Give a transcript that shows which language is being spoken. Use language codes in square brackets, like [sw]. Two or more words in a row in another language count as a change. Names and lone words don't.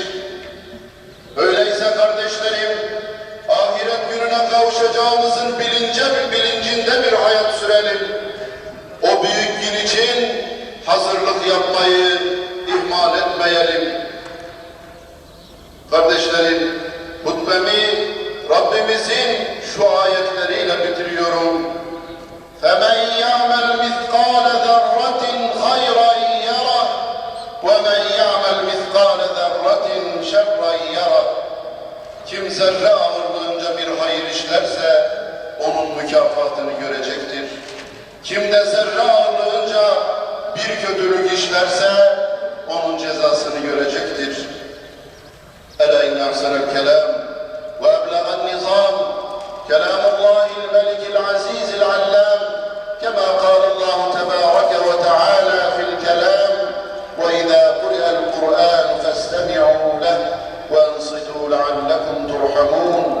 [tr] Öyleyse kardeşlerim, ahiret gününe kavuşacağımızın bilincinde bir hayat sürelim. O büyük gün için hazırlık yapmayı ihmal etmeyelim. Kardeşlerim, hutbemi Rabbimizin şu ayetleriyle bitiriyorum. [ar] فَمَنْ يَعْمَلْ مِثْقَالَ ذَرَّةٍ خَيْرًا يَرَهُ وَمَنْ يَعْمَلْ مِثْقَالَ ذَرَّةٍ شَرًّا يَرَهُ. [tr] Kim zerre ağırlığınca bir hayır işlerse onun mükafatını görecektir. Kim de zerre ağırlığınca bir kötülük işlerse onun cezasını görecektir. [ar] ألا إن أحسن الكلام وأبلغ النظام كلام الله الملك العزيز العلام كما قال الله تبارك وتعالى في الكلام وإذا قرئ القرآن فاستمعوا له وأنصتوا لعلكم ترحمون.